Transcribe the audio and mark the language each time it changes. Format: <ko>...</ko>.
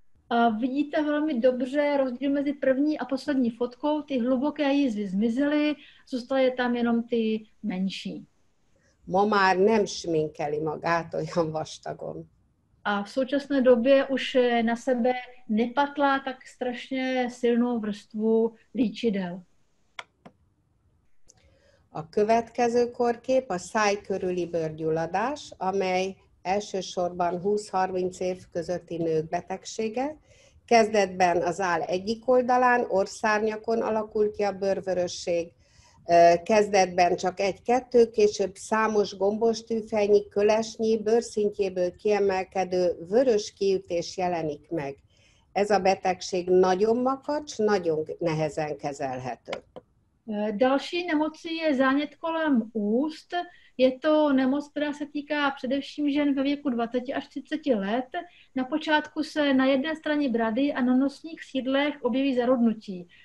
<cs>A vidíte velmi dobře rozdíl mezi první a poslední fotkou, ty hluboké jizvy zmizely, zůstaly tam jenom ty menší.</cs> <hu>Ma már nem sminkeli magát olyan vastagon.</hu> <cs>A v současné době už na sebe nepatlá tak strašně silnou vrstvu líčidel.</cs> <hu>A következő korkép a száj körüli bőrgyulladás, amely elsősorban 20-30 év közötti nők betegsége. Kezdetben az áll egyik oldalán, orrszárnyakon alakul ki a bőrvörösség. Kezdetben csak 1-2, később számos gombostűfejnyi, kölesnyi, bőrszintjéből kiemelkedő vörös kiütés jelenik meg. Ez a betegség nagyon makacs, nagyon nehezen kezelhető.</hu> <cs>Další nemocí je zánět kolem úst. Je to nemoc, která se týká především žen ve věku 20 až 30 let. Na počátku se na jedné straně brady a na nosních sídlech objeví zarudnutí.</cs>